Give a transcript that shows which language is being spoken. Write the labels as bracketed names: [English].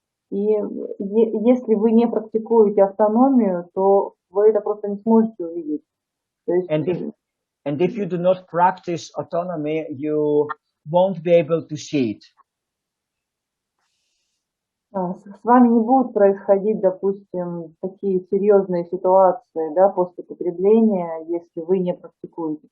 [Russian] И если вы не практикуете автономию, то вы это просто не сможете увидеть. То есть, [English] and if you do not practice autonomy, you won't be able to see it. [Russian] С вами не будут происходить, допустим, такие серьезные ситуации, да, после потребления, если вы не практикуете.